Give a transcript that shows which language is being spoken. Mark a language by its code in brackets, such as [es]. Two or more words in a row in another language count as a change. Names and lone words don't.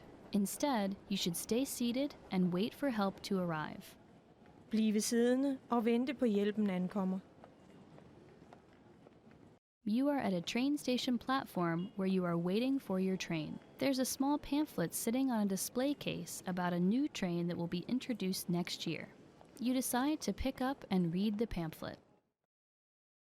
[en] Instead, you should stay seated and wait for help to arrive. [da] Blive siddende og vente på hjælpen ankommer. [en] You are at a train station platform where you are waiting for your train. There's a small pamphlet sitting on a display case about a new train that will be introduced next year. You decide to pick up and read the pamphlet.